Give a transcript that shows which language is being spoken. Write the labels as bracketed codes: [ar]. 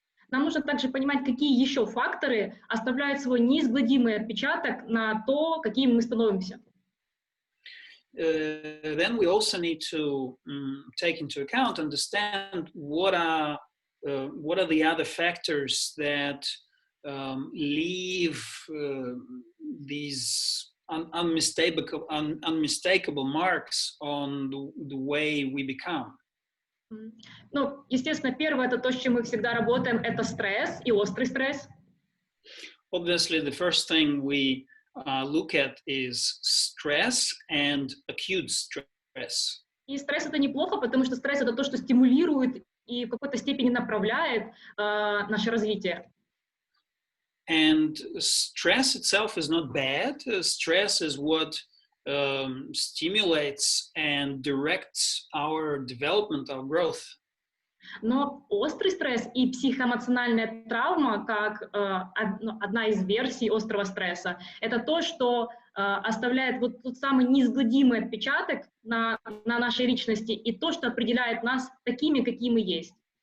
[ru] нам нужно также понимать, какие еще факторы оставляют свой неизгладимый отпечаток на то, какими мы становимся. [en] Then we also need to take into account, understand what are the other factors that leave these unmistakable marks on the way we become. [ru] Ну, естественно, первое, это то, с чем мы всегда работаем, это стресс и острый стресс. [en] Obviously, the first thing we look at is stress and acute stress. [ru] И стресс это неплохо, потому что стресс это то, что стимулирует и в какой-то степени направляет наше развитие. [en] And stress itself is not bad. Stress is what stimulates and directs our development, our growth. [ru] Но острый стресс и психоэмоциональная травма, как одна из версий острого стресса, это то, что оставляет вот тот самый неизгладимый отпечаток на нашей личности и то, что определяет нас такими, какие мы есть.